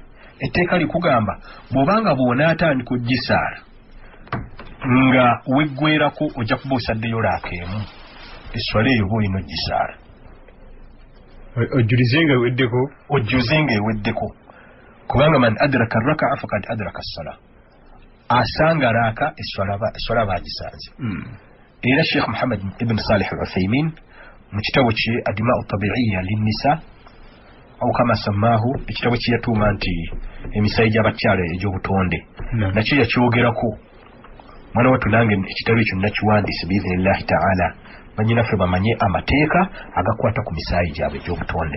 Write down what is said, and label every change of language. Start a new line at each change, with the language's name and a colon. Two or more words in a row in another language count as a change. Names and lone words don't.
Ganda: Etteeka likugamba bw'obanga bw'onaatandika ogisaala nga weggwerako ojja kuba osaddeyo laaka emu, esswala eyo bw'olina ogisaala ojjuzenga eweddeko, kubanga
Arabic: man adraka raka'a faqad adraka as-salah,
Ganda: asanga laaka esswala bagisanze. Era Sheikh Muhammad ibn Salih al-Uthaymin mu kitabo kye Adima'u Tabi'iyya linnisa au kama samaahu, ekitabo kye yatuuma nti emisayi gy'abakyala egy'obutonde, nakyo yakyogerako. Mwana wattu nange ekitabo ekyo nakiwandiise
Arabic: biidhnillahi ta'ala
Ganda: banyinaffe bamanye amateeka agakwata ku misaayi gyabwe egy'obutonde.